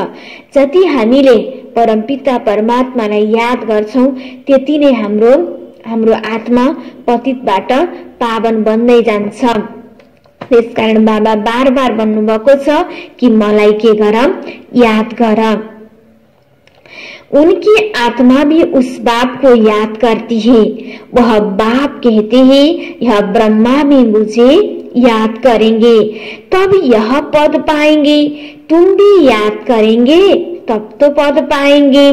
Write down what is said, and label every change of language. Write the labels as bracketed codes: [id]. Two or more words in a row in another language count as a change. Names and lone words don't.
[ne] जति हामीले परमपिता परमात्मालाई याद गर्छौं त्यति नै हाम्रो आत्मा पतितबाट पावन बन्दै जान्छ। त्यसकारण बाबा बार बार भन्नुभएको छ कि मलाई के गर? याद गर। [hi] उनकी आत्मा भी उस बाप को याद करती है। वह बाप कहते हैं यह ब्रह्मा भी मुझे याद करेंगे तब यह पद पाएंगे, तुम भी याद करेंगे तब तो पद पाएंगे।